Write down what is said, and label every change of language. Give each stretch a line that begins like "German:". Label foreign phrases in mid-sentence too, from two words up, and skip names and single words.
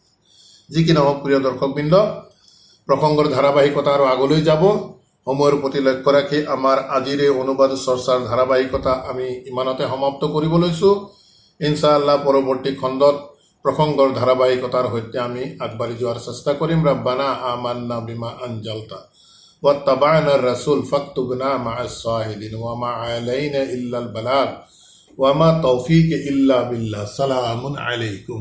Assamese: যি কি নহওক প্ৰিয় দৰ্শকবৃন্দ, প্ৰসংগৰ ধাৰাবাহিকতা আৰু আগলৈ যাব। সময়ৰ প্ৰতি লক্ষ্য ৰাখি আমাৰ আজিৰ এই অনুবাদ চৰ্চাৰ ধাৰাবাহিকতা আমি ইমানতে সমাপ্ত কৰিব লৈছোঁ। ইনশাআল্লাহ পৰৱৰ্তী খণ্ডত প্ৰসংগৰ ধাৰাবাহিকতাৰ সৈতে আমি আগবাঢ়ি যোৱাৰ চেষ্টা কৰিম।
Arabic: ربنا آمنا بما أنزلت واتبعنا الرسول فاكتبنا مع الشاهدين وما علينا إلا البلاغ وما توفيقي إلا بالله. سلام عليكم.